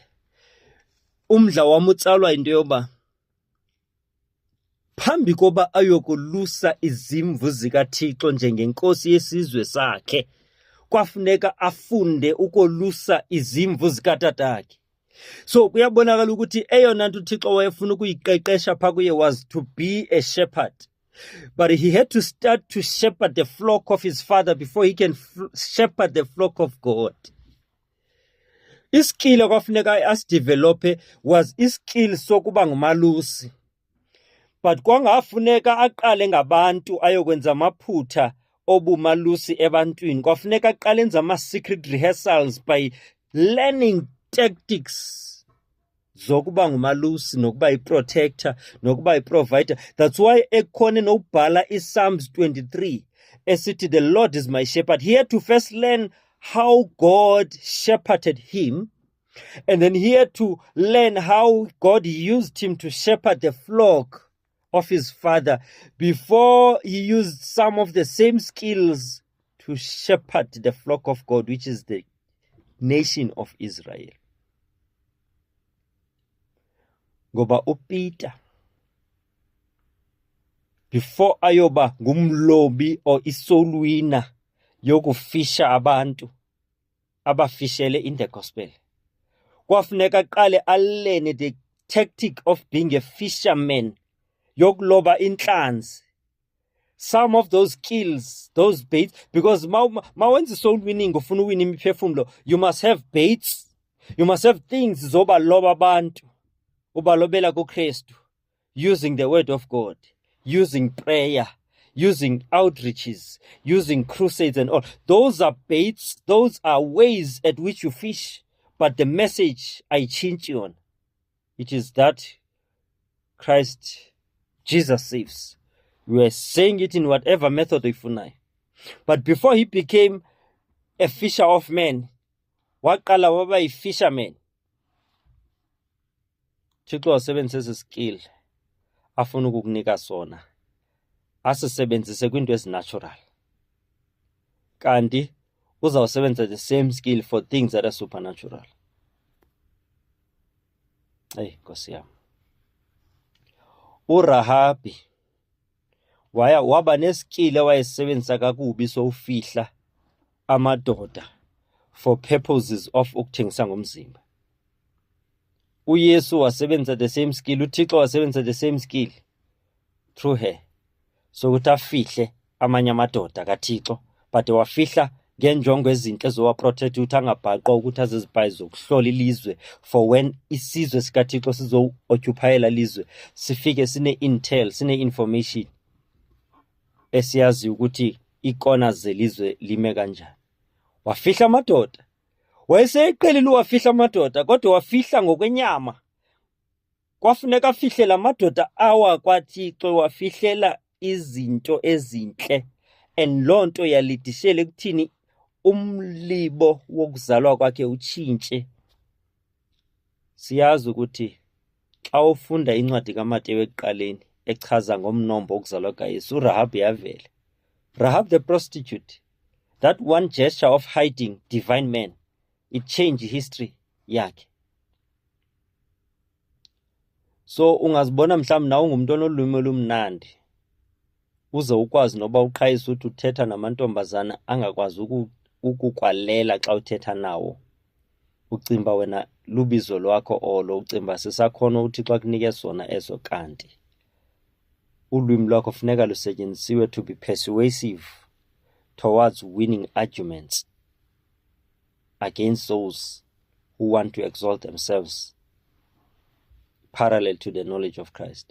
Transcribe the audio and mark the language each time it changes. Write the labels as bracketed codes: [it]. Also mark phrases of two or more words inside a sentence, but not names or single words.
[xh] Umdla wam utsalwa into yoba phambi koba ayokolusa izimvu zikaThixo njengenkosi yesizwe sakhe, kwafuneka afunde ukolusa izimvu zikatatakhe. So kuyabonakala ukuthi eyona nto uThixo wayefuna ukuyiqeqesha phaa kuye [en] was to be a shepherd. But he had to start to shepherd the flock of his father before he can shepherd the flock of God. [xh] Iskill kwafuneka asidevelope was iskill sokuba ngumalusi. But kwangafuneka aqale ngabantu ayokwenza amaphutha obumalusi ebantwini. Kwafuneka aqale enza ama- [en] secret rehearsals by learning tactics [xh] zokuba ngumalusi, nokuba yi-protector, nokuba yi-provider. [en] That's why [xh] ekhona nokubhala iPsalms 23 esithi [en] the Lord is my shepherd. He had to first learn how God shepherded him, and then he had to learn how God used him to shepherd the flock of his father before he used some of the same skills to shepherd the flock of God, which is the nation of Israel. [xh] Ngoba uPeter, before ayoba ngumlobi or [en] isoul winner [xh] yokufisha abantu abafishele [en] in the gospel, [xh] kwafuneka aqale alene [en] the tactic of being a fisherman, [xh] yokuloba inhlanzi. [en] Some of those skills, those baits, because mawenza soul winning [xh] ufuna uwina imiphefumulo, [en] you must have baits, you must have things [xh] zoba loba abantu, ubalobela kuKristu, [en] using the word of God, using prayer, using outreaches, using crusades and all. Those are baits, those are ways at which you fish. But the message I change you on, it is that Christ, Jesus saves. We are saying it in whatever method we find. But before he became a fisher of men, [xh] waqala waba yi-fisherman. Thixo wasebenzisa skill afuna ukukunika sona, asisebenzise kwinto ezinatural. Kanti uzawusebenza [en] the same skill for things that are supernatural. [xh] Hey, Nkosi yami. uRahabi waba neskill wayesebenzisa kakubi sowufihla amadoda [en] for purposes of [xh] ukuthengisa ngomzimba. uYesu wasebenza [en] the same skill, [xh] uThixo wasebenza [en] the same skill through her, [xh] so ukuthi afihle amanye amadoda kaThixo, but wafihla ngenjongo ezinhle zowaprotect ukuthi angabhaqwa ukuthi azizibhayi zokuhlola ilizwe, [en] for when [xh] isizwe sikaThixo sizo-occupyela lizwe sifike sine-intel, sine-information esiyazi ukuthi ikona zelizwe lime kanjani. Wafihla amadoda, wayeseqelile wafihla amadoda, kodwa wafihla ngokwenyama. Kwafuneka afihle la madoda awa kwaThixo, wafihlela izinto ezinhle, and loo nto yalidishele ekuthini umlibo wokuzalwa kwakhe utshintshe. Siyazi ukuthi xa ufunda incwadi kaMateyu ekuqaleni echaza ngomnombo wokuzalwa kaYesu, uRahab yavela. [en] Rahab the prostitute, that one gesture of hiding divine man, it changed history yakhe. [xh] So ungazibona mhlawumbe nawe ungumuntu onolwimi olumnandi, uze ukwazi noba uqhayisa ukuthi uthetha namantombazana angakwazi ukukwalela xa uthetha nawo. Ucimba wena lubizo lwakho olo, ucimba sisakhona uThixo akunike sona eso, kanti ulwimi lwakho funeka lusetyenzisiwe [en] to be persuasive towards winning arguments against those who want to exalt themselves parallel to the knowledge of Christ.